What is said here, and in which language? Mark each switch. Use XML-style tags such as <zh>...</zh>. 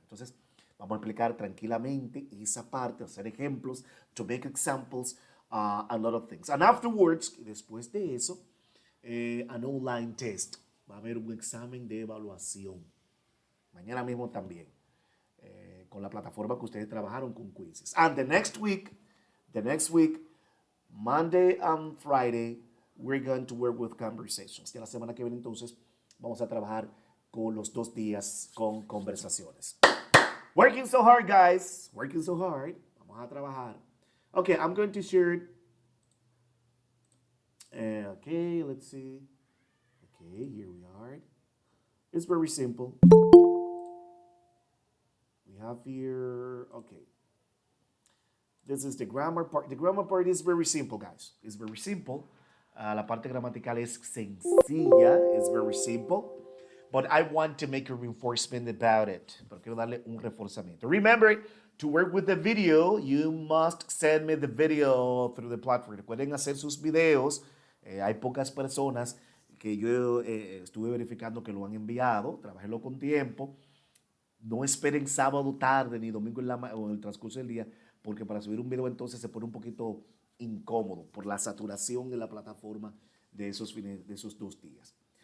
<es>Entonces, vamos a explicar tranquilamente esa parte, hacer ejemplos,</es> <en>to make examples, a lot of things. And afterwards,</en> <es>después de eso,</es> <en>an online test.</en> <es>Va a haber un examen de evaluación. Mañana mismo también. Con la plataforma que ustedes trabajaron con quizzes.</es> <en>And the next week, Monday and Friday, we're going to work with conversations.</en> <es>Ya la semana que viene entonces vamos a trabajar con los 2 días con conversaciones.</es> <en>Working so hard, guys. Working so hard.</en> <es>Vamos a trabajar.</es> <en>Okay, I'm going to share it. Okay, let's see. Okay, here we are. It's very simple. We have here, okay. This is the grammar part. The grammar part is very simple, guys. It's very simple.</en> <es>La parte gramatical es sencilla.</es> <en>It's very simple. But I want to make a reinforcement about it.</en> <es>Pero quiero darle un reforzamiento.</es> <en>Remember, to work with the video, you must send me the video through the platform.</en> <es>Recuerden hacer sus videos. Hay pocas personas que yo estuve verificando que lo han enviado. Trabájenlo con tiempo. No esperen sábado tarde ni domingo o en el transcurso del día, porque para subir un video entonces se pone un poquito incómodo por la saturación en la plataforma de esos 2 días.</es>